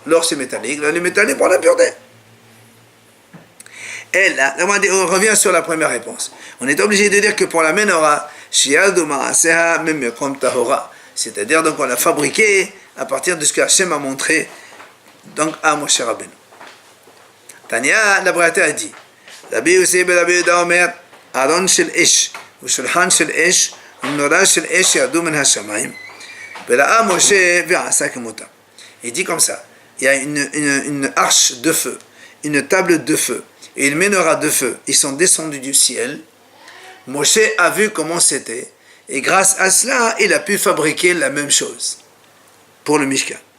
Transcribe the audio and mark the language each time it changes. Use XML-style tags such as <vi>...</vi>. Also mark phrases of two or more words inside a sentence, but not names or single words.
<fr>L'or, c'est métallique, le métal, il prend l'impureté. Et là, on revient sur la première réponse. On est obligé de dire que pour la menorah,</fr> <he>שיעדו מעשיה,</he> <fr>même comme tahora. C'est-à-dire, donc, on l'a fabriqué à partir de ce que Hachem a montré donc à Moshe Rabbeinu. Tania, la Braïta a dit,</fr> <he>רבי יוסי בן רבי יהודה אומר, ארון של אש, ו שלחן של אש, ו מנורה של אש ירדו מן השמים, וראה משה ועשה כמותם.</he> <fr>Il dit comme ça, il y a une arche de feu, une table de feu, et une menorah de feu, ils sont descendus du ciel. Moshe a vu comment c'était, et grâce à cela, il a pu fabriquer la même chose pour le Mishkan.</fr>